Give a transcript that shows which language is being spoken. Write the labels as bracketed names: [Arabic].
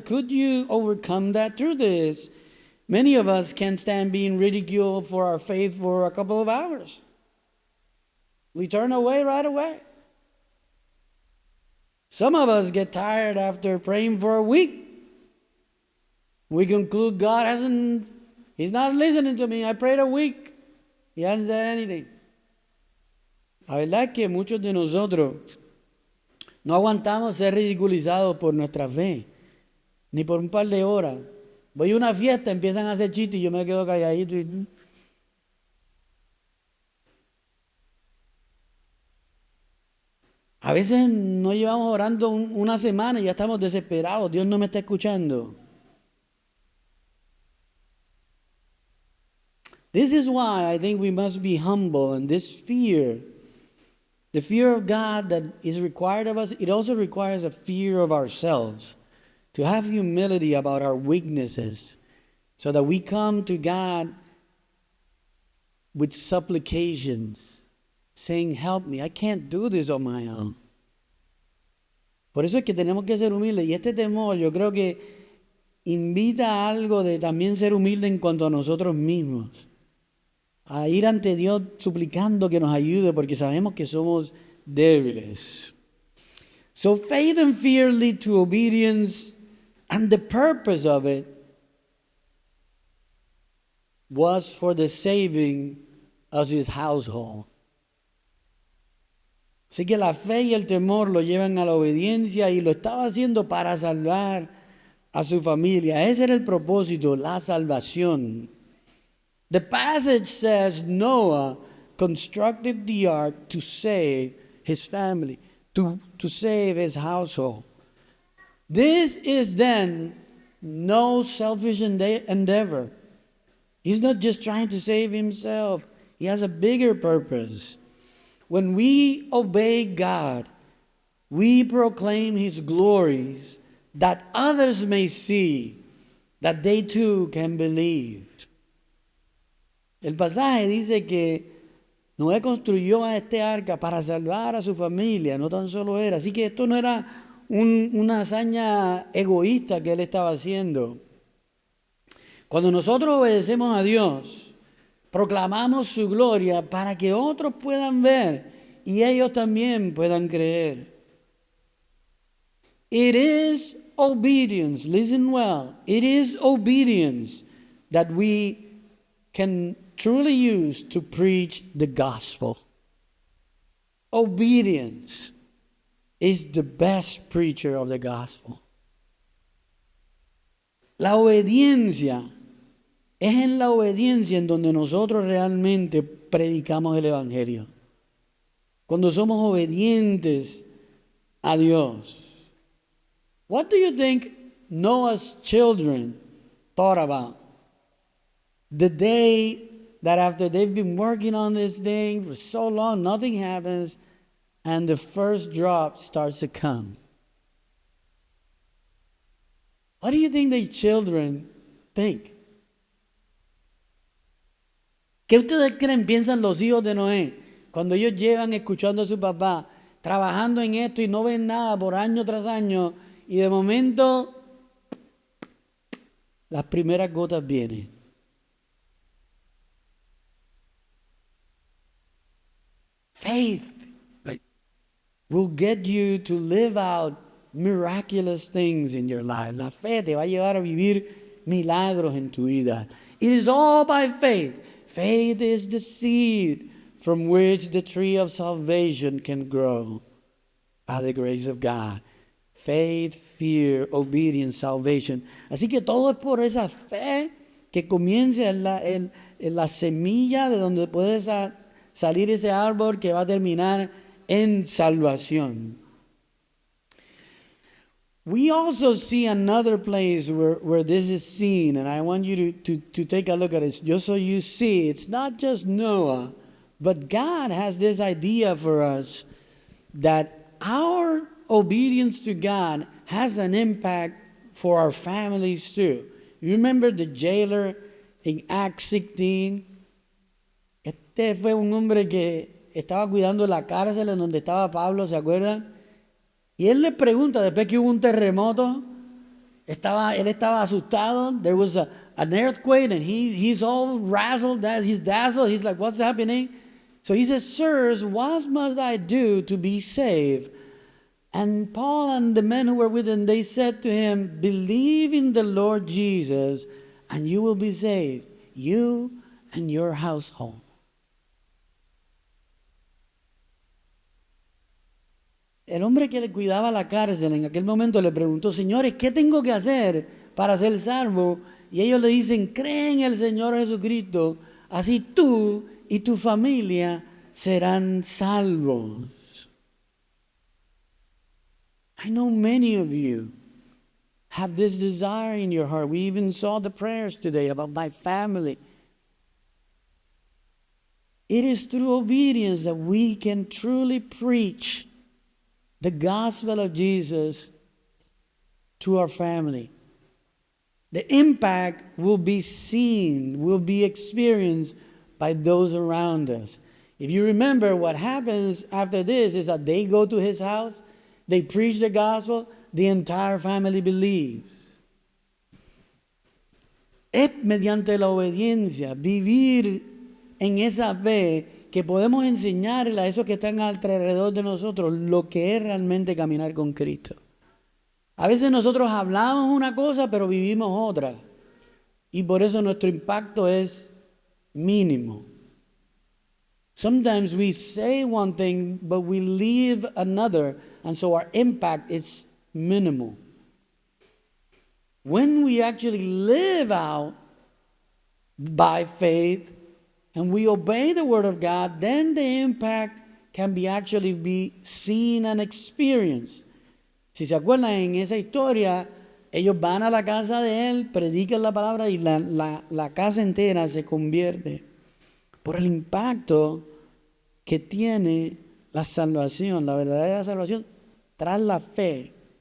[English] Could you overcome that through this? Many of us can't stand being ridiculed for our faith for a couple of hours. We turn away right away. Some of us get tired after praying for a week. We conclude He's not listening to me. I prayed a week. He hasn't said anything. [Spanish] La verdad es que muchos de nosotros no aguantamos ser ridiculizados por nuestra fe, ni por un par de horas. Voy a una fiesta, empiezan a hacer chistes y yo me quedo calladito y... A veces no llevamos orando una semana y ya estamos desesperados. Dios no me está escuchando. [English] This is why I think we must be humble, and this fear, the fear of God that is required of us, it also requires a fear of ourselves. To have humility about our weaknesses so that we come to God with supplications, saying, help me, I can't do this on my own. [Spanish] Por eso es que tenemos que ser humildes. Y este temor yo creo que invita a algo de también ser humilde en cuanto a nosotros mismos. A ir ante Dios suplicando que nos ayude porque sabemos que somos débiles. [English] So faith and fear lead to obedience, and the purpose of it was for the saving of his household. [Spanish] Así que la fe y el temor lo llevan a la obediencia y lo estaba haciendo para salvar a su familia. Ese era el propósito, la salvación. [English] The passage says Noah constructed the ark to save his family, to save his household. This is then no selfish endeavor. He's not just trying to save himself. He has a bigger purpose. When we obey God, we proclaim his glories that others may see, that they too can believe. [Spanish] El pasaje dice que Noé construyó a este arca para salvar a su familia, no tan solo era. Así que esto no era una hazaña egoísta que él estaba haciendo. Cuando nosotros obedecemos a Dios, proclamamos su gloria para que otros puedan ver y ellos también puedan creer. [English] It is obedience, listen well, it is obedience that we can truly use to preach the gospel. Obedience is the best preacher of the gospel. [Spanish] La obediencia es en la obediencia en donde nosotros realmente predicamos el evangelio. cuando somos obedientes a Dios. [English] What do you think Noah's children thought about the day that after they've been working on this thing for so long, nothing happens, and the first drop starts to come? What do you think the children think? [Spanish] ¿Qué ustedes creen, piensan los hijos de Noé cuando ellos llevan escuchando a su papá, trabajando en esto y no ven nada por año tras año, y de momento las primeras gotas vienen? [English] Faith will get you to live out miraculous things in your life. [Spanish] La fe te va a llevar a vivir milagros en tu vida. [English] It is all by faith. Faith is the seed from which the tree of salvation can grow by the grace of God. Faith, fear, obedience, salvation. [Spanish] Así que todo es por esa fe que comienza en la semilla de donde puede salir ese árbol que va a terminar en salvación. [English] We also see another place where this is seen, and I want you to take a look at it just so you see it's not just Noah, but God has this idea for us that our obedience to God has an impact for our families too. You remember the jailer in Acts 16? [Spanish] Este fue un hombre que estaba cuidando la cárcel en donde estaba Pablo, ¿se acuerdan? Y él le pregunta, después que hubo un terremoto, él estaba asustado. [English] There was an earthquake and he's all razzled, he's dazzled. He's like, what's happening? So he says, sirs, what must I do to be saved? And Paul and the men who were with him, they said to him, believe in the Lord Jesus and you will be saved, you and your household. [Spanish] El hombre que le cuidaba la cárcel en aquel momento le preguntó, señores, ¿qué tengo que hacer para ser salvo? Y ellos le dicen, cree en el Señor Jesucristo, así tú y tu familia serán salvos. [English] I know many of you have this desire in your heart. We even saw the prayers today about my family. It is through obedience that we can truly preach the gospel of Jesus to our family. The impact will be seen, will be experienced by those around us. If you remember, what happens after this is that they go to his house, they preach the gospel, the entire family believes. [Spanish] Es mediante la obediencia, vivir en esa fe, que podemos enseñarle a esos que están alrededor de nosotros lo que es realmente caminar con Cristo. A veces nosotros hablamos una cosa, pero vivimos otra. Y por eso nuestro impacto es mínimo. [English] Sometimes we say one thing, but we live another, and so our impact is minimal. When we actually live out by faith, and we obey the word of God, then the impact can be seen and experienced. [Spanish] Si se acuerdan, en esa historia, ellos van a la casa de él, predican la palabra y la casa entera se convierte por el impacto que tiene la salvación, la verdadera salvación, tras la fe.